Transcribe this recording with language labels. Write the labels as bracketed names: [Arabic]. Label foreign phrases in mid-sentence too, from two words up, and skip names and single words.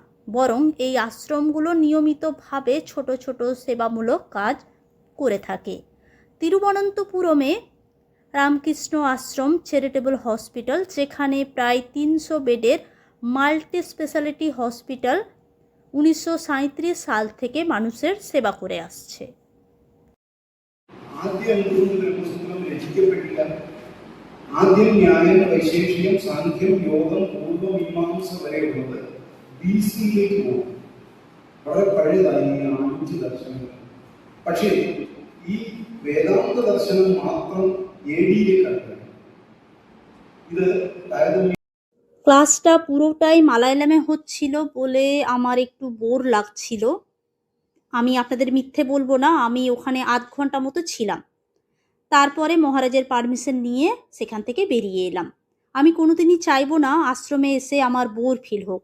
[Bangla] বরং এই আশ্রমগুলো নিয়মিতভাবে ছোট ছোট সেবামূলক কাজ করে থাকে। তিরুবনন্তপুরমে রামকৃষ্ণ আশ্রম [English] charitable hospital, [Bangla] যেখানে প্রায় 300 বেডের [English] multi speciality hospital [Bangla] 1937 সাল থেকে মানুষের সেবা করে আসছে। [Malayalam] ആദ്യം ന്യായം, വൈശേഷികം, സാഖ്യം, യോഗം, പൂർവ്വമീമാംസ വരെയുള്ളത് BC-യിലേക്ക് പോകും. വളരെ പഴയതായി 5 ദർശനങ്ങൾ. പക്ഷേ ഈ വേദാന്ത ദർശനം മാത്രം AD-യിലേക്കാണ്. ഇത് താരതമ്യം। [Bangla] ক্লাসটা পুরোটাই মালায়ালামে হচ্ছিল বলে আমার একটু বোর লাগছিল। আমি আপনাদের মিথ্যে বলবো না, আমি ওখানে আধ ঘন্টা মতো ছিলাম। তারপরে মহারাজের পারমিশন নিয়ে সেখান থেকে বেরিয়ে এলাম। আমি কোনোদিনই চাইবো না আশ্রমে এসে আমার [English] bore feel [Bangla] হোক।